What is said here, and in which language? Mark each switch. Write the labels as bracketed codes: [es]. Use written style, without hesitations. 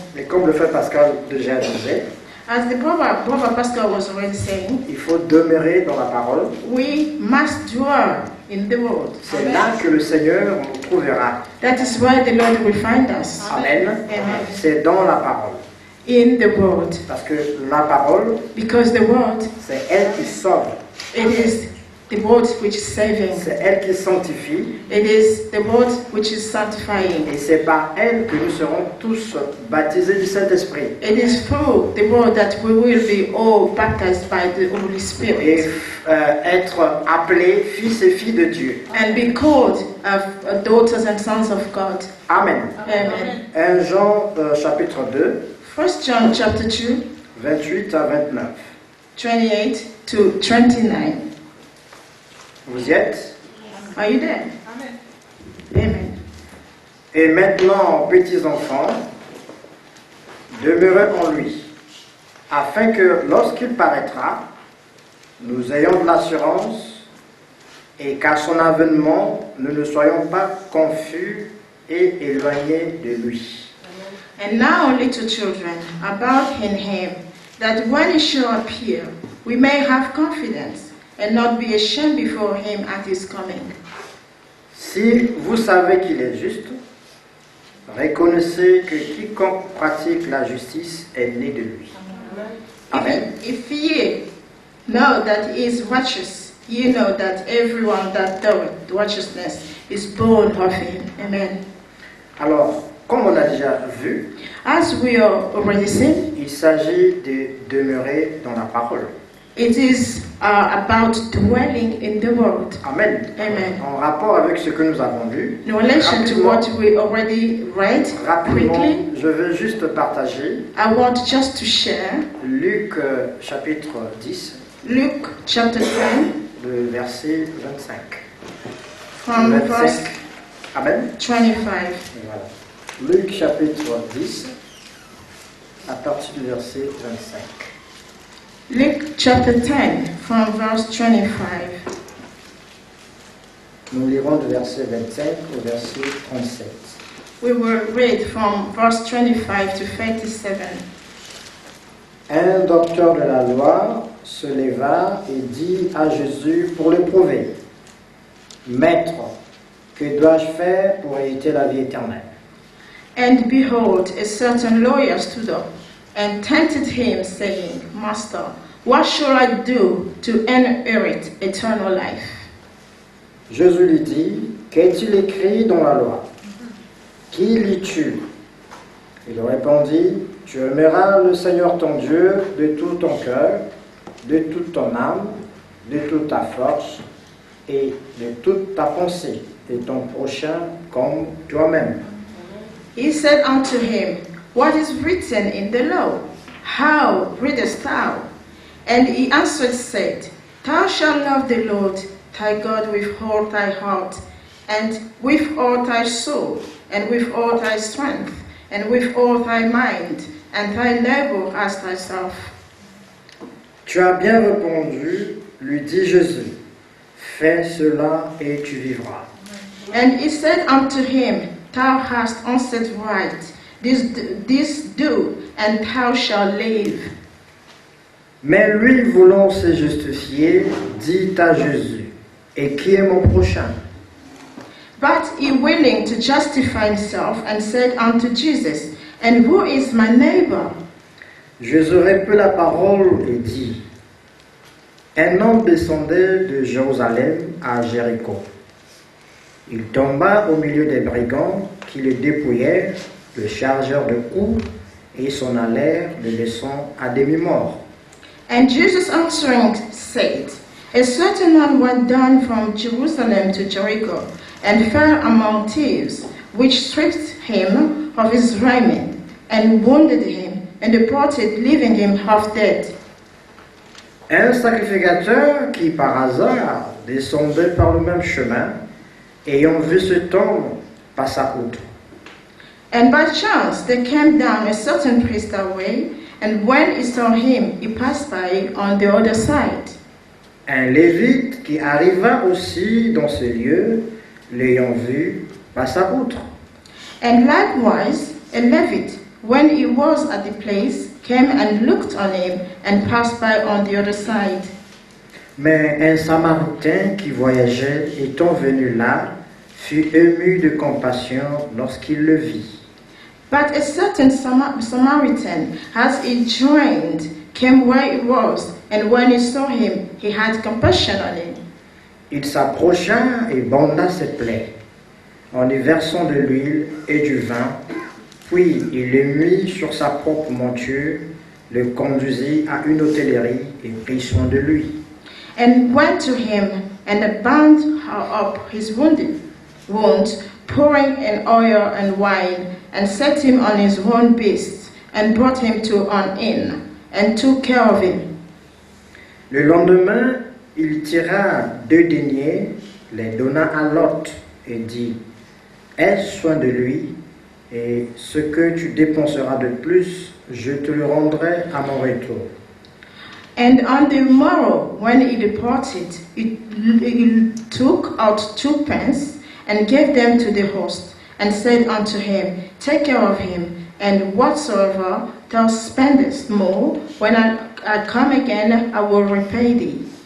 [fr] Et comme le frère Pascal déjà disait, [en] As the brother Pascal was already saying, [fr] il faut demeurer dans la parole. [en] we must dwell in the word. [fr] C'est là que le Seigneur nous trouvera. [en] That is where the Lord will find us. [fr] Amen. [en] Amen. [fr] C'est dans la parole. [en] In the word. [fr] Parce que la parole, [en] Because the word, [fr] c'est elle qui sauve. [en] it is the word which is saving. [fr] C'est elle qui sanctifie. [en] It is the word which is sanctifying. [fr] Et c'est par elle que nous serons tous baptisés du Saint-Esprit. [en] It is through the word that we will be all baptized by the Holy [fr] Et [en] Spirit. [fr] être appelés fils et filles de Dieu. [en] And be called daughters and sons of God. [fr] Amen. [en] Amen. [fr] 1 Jean chapitre 2, [en] 1 John chapter 2, [fr] 28 à 29. [en] 28 to 29. [fr] Vous y êtes? [en] Are you there? Amen. [fr] Et maintenant, petits enfants, demeurez en lui, afin que lorsqu'il paraîtra, nous ayons de l'assurance et qu'à son avènement, nous ne soyons pas confus et éloignés de lui. [en] And now, little children, abide in him, that when he shall appear, we may have confidence and not be ashamed before him at his coming. [fr] Si vous savez qu'il est juste, reconnaissez que quiconque pratique la justice est né de lui. [en] Amen. If ye know that he is righteous, ye know that everyone that doeth righteousness is born of him. Amen. [fr] Alors, comme on a déjà vu, [en] As we are already seen, [fr] il s'agit de demeurer dans la parole. [en] it is about dwelling in the word. [fr] Amen. [en] Amen. [fr] En rapport avec ce que nous avons lu, [en] In relation to what we already read [fr] rapidement, [en] quickly, [fr] je veux juste partager [en] I want just to share [fr] Luc chapitre 10, [en] Luke chapter 10 [fr] le verset 25. [en] from verse 25. Amen. [fr] 25. Et voilà. Luc chapitre 10, à partir du verset 25. [en] Luke chapter 10 from verse 25. [fr] Nous lirons du verset 25 au verset 37. [en] We will read from verse 25 to 37. [fr] Un docteur de la loi se leva et dit à Jésus pour le prouver, « Maître, que dois-je faire pour hériter la vie éternelle ?» [en] And behold, a certain lawyer stood up and tempted him, saying, Master, what shall I do to inherit eternal life? [fr] Jésus lui dit, « Qu'est-il écrit dans la loi? Qui lis-tu » Il répondit, « Tu aimeras le Seigneur ton Dieu de tout ton cœur, de toute ton âme, de toute ta force et de toute ta pensée, et ton prochain comme toi-même. » [en] He said unto him, What is written in the law? How readest thou? And he answered, said, Thou shalt love the Lord thy God with all thy heart, and with all thy soul, and with all thy strength, and with all thy mind, and thy neighbor as thyself. [fr] Tu as bien répondu, lui dit Jésus, fais cela et tu vivras. [en] And he said unto him, Thou hast answered right, this do, and thou shalt live. [fr] Mais lui, voulant se justifier, dit à Jésus, et qui est mon prochain? [en] But he willing to justify himself, and said unto Jesus, And who is my neighbor? [fr] Jésus répète la parole et dit, un homme descendait de Jérusalem à Jéricho. Il tomba au milieu des brigands qui le dépouillèrent, le chargèrent de coups et s'en allèrent le laissant à demi-mort. [en] And Jesus answering said, A certain man went down from Jerusalem to Jericho, and fell among thieves, which stripped him of his raiment, and wounded him, and departed, leaving him half dead. [fr] Un sacrificateur qui par hasard descendait par le même chemin, ayant vu cet homme, passa outre. [en] And by chance there came down a certain priest that way, and when he saw him, he passed by on the other side. [fr] Un lévite qui arriva aussi dans ce lieu, l'ayant vu, passa outre. [en] And likewise a Levite, when he was at the place, came and looked on him, and passed by on the other side. [fr] Mais un Samaritain qui voyageait, étant venu là, fut ému de compassion lorsqu'il le vit. [en] But a certain Samaritan, as he joined, came where he was, and when he saw him, he had compassion on him. [fr] Il s'approcha et banda ses plaies, en y versant de l'huile et du vin, puis il le mit sur sa propre monture, le conduisit à une hôtellerie et prit soin de lui. [en] And went to him, and bound up his wound, pouring in oil and wine, and set him on his own beast, and brought him to an inn, and took care of him. [fr] Le lendemain, il tira 2 deniers, les donna à l'hôte et dit, aie soin de lui, et ce que tu dépenseras de plus, je te le rendrai à mon retour. [en] And on the morrow, when he departed, he took out 2 pence, and gave them to the host, and said unto him, take care of him, and whatsoever thou spendest more, when I come again, I will repay thee.